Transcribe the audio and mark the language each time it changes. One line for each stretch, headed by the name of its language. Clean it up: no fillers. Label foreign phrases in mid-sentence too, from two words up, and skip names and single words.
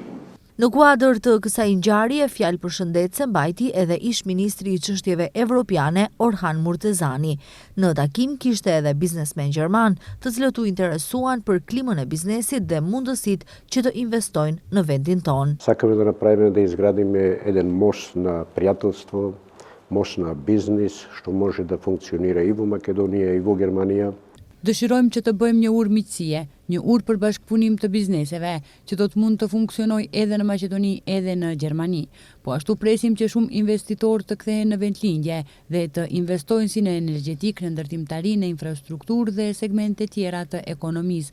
Albanian: Në kuadër të kësaj ngjarje, fjalë përshëndetse mbajti edhe ish-ministri i çështjeve evropiane Orhan Murtezani. Në takim kishte edhe biznesmen gjerman, të cilët u interesuan për klimën e biznesit dhe mundësitë që të investojnë në vendin tonë.
Macedonian: Сакаме да направиме да изградиме еден мост на пријателство, мост на бизнис, што може да функционира и во Македонија и во Германија.
Albanian: Dëshirojmë që të bëjmë një urë miqësie, një urë për bashkëpunim të bizneseve, që do të mund të funksionojë edhe në Maqedoni, edhe në Gjermani. Po ashtu presim që shumë investitorë të kthehen në vendlindje dhe të investojnë si në energjetik, në ndërtimtari, në infrastrukturë dhe segmente tjera të ekonomisë.